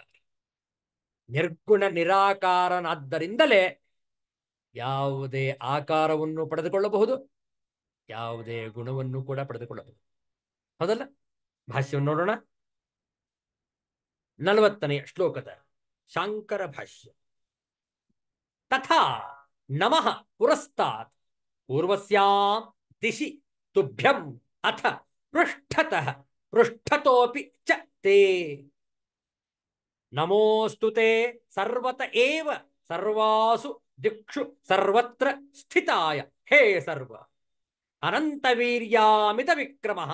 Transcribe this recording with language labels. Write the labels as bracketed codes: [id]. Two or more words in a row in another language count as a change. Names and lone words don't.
[kn] ನಿರ್ಗುಣ ನಿರಾಕಾರನಾದ್ದರಿಂದಲೇ ಯಾವುದೇ ಆಕಾರವನ್ನು ಪಡೆದುಕೊಳ್ಳಬಹುದು, ಯಾವುದೇ ಗುಣವನ್ನು ಕೂಡ ಪಡೆದುಕೊಳ್ಳಬಹುದು. ಹೌದಲ್ಲ? ಭಾಷ್ಯವನ್ನು ನೋಡೋಣ. 40ನೇ ಶ್ಲೋಕದ ಶಾಂಕರ ಭಾಷ್ಯ. [sa] ತಥಾ ನಮಃ ಪುರಸ್ತಾತ್ ಪೂರ್ವಸ್ಯಾಂ ದಿಶಿ ತುಭ್ಯಂ ಅಥ ಪೃಷ್ಠತಃ ಪೃಷ್ಠತೋಪಿ ಚ ತೇ ನಮೋಸ್ತು ತೇ ಸರ್ವತ ಏವ ಸರ್ವಾಸು ದಿಕ್ಷು ಸರ್ವತ್ರ ಸ್ಥಿತಾಯ ಹೇ ಸರ್ವ ಅನಂತವೀರ್ಯಾಮಿತ ವಿಕ್ರಮಃ.